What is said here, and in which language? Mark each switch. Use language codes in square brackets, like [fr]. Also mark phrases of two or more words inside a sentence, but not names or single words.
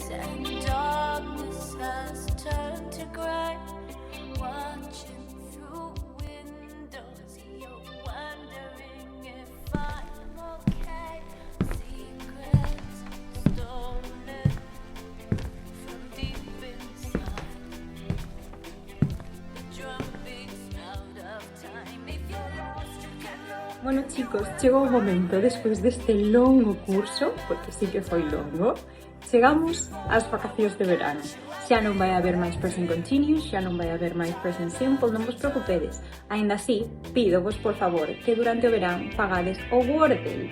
[en] and darkness has turned to grey, watching through windows, you're wondering if I'm okay. Secrets stolen from deep inside. The drum beats out of time. If you're lost, you can look. [gl] Bueno, chicos, chegou o momento, despois deste longo curso, porque sí que foi longo, chegamos ás vacacións de verano. Xa non vai haber máis [en] present continuous, [gl] xa non vai haber máis [en] present simple, [gl] non vos preocupedes. Aínda así, pídovos, por favor, que durante o verán fagades o Wordle.